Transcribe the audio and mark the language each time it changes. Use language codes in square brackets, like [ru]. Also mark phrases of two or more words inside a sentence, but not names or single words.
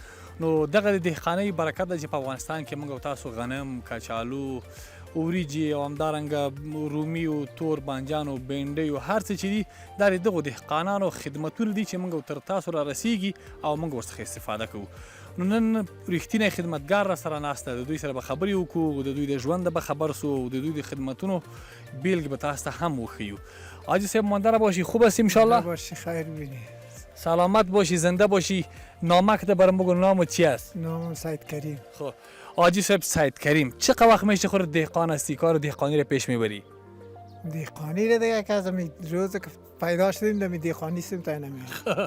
[ps] نو دغه د دهقانۍ برکت ده چې په افغانستان کې موږ او تاسو غنم، کچالو، وریجې او همدارنګه رومي او تور بانجان او بینډۍ او هر څه چې دي دا د دغو دهقانانو خدمتونه دي چې موږ تر تاسو را رسیږي او موږ ورڅخه استفاده کوو. نو نن رښتینی خدمتګار را سره ناست ده، د دوی سره به خبرې وکړو، د دوی د ژوند به خبر سو، د دوی د خدمتونو بیلګې به تاسو ته هم وښیو. [fa] حاجی صاحب ماندره باشی، خوب هستی انشالله؟ باشی، خیر بینی، سلامت باشی، زنده باشی. نامک ده برام بگو، نامت چی است؟ نامم سید کریم. خب حاجی صاحب سید کریم، چقدر وقت میشه خود دهقان هستی، کار دهقانی رو پیش میبری؟ دهقانی رو دیگه که از همین روز که پیدا شدیم دمی دهقانی سیم تا نمیاد.